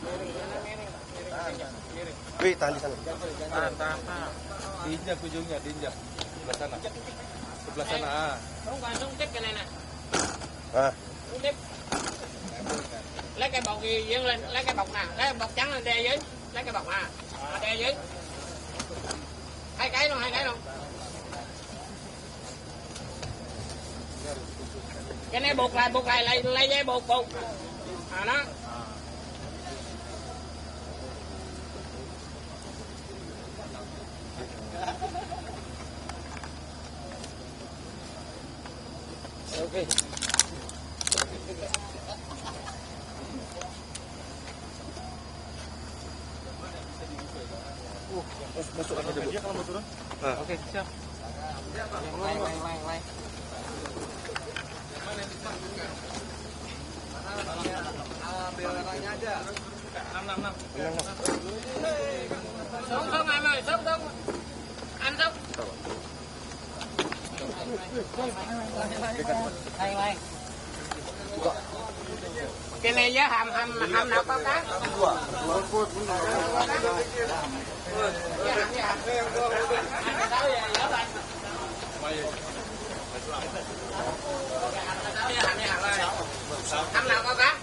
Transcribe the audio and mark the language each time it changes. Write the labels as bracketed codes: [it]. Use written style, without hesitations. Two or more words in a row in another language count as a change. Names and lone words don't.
[id] Wih, tahan di sana. Tahan. Diinjak ujungnya, diinjak. Sebelah sana. Sebelah sana. [vi] Không còn không tiếp cái này nè. Ah. Không tiếp. Lấy cái bọc gì dương lên, lấy cái bọc nè, lấy cái bọc trắng lên đè dưới, lấy cái bọc đè dưới. Hai cái luôn. Cái này buộc lại lấy dây buộc. Đó. [id] Oke. Masuk aja dulu. Dia kalau mau turun. Oke, siap. Lai. Ambil orangnya aja. 6. [vi] Xuống em ơi, xuống. Anh xuống. Lai. Cái này giá hầm nào có cá? Hầm nào có cá?